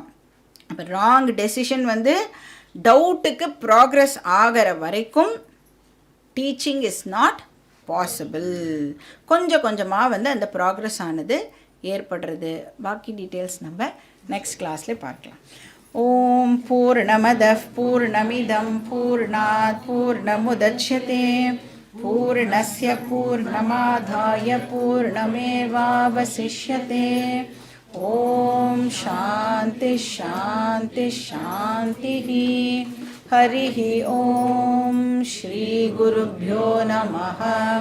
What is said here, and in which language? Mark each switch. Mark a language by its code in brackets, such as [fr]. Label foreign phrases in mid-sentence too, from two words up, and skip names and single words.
[ta] அப்போ [en] wrong decision [ta] வந்து டவுட்டுக்கு ப்ராக்ரஸ் ஆகிற வரைக்கும் [en] teaching is not possible. [ta] கொஞ்சம் கொஞ்சமாக வந்து அந்த ப்ராக்ரஸ் ஆனது ஏற்படுறது. பாக்கி டீட்டெயில்ஸ் நம்ம நெக்ஸ்ட் கிளாஸில் பார்க்கலாம். [sa] ॐ पूर्णमदः पूर्णमिदं पूर्णात् पूर्णमुदच्यते पूर्णस्य पूर्णमादाय पूर्णमेवावशिष्यते. ॐ शान्ति शान्ति शान्ति. हरिः ॐ श्रीगुरुभ्यो नमः.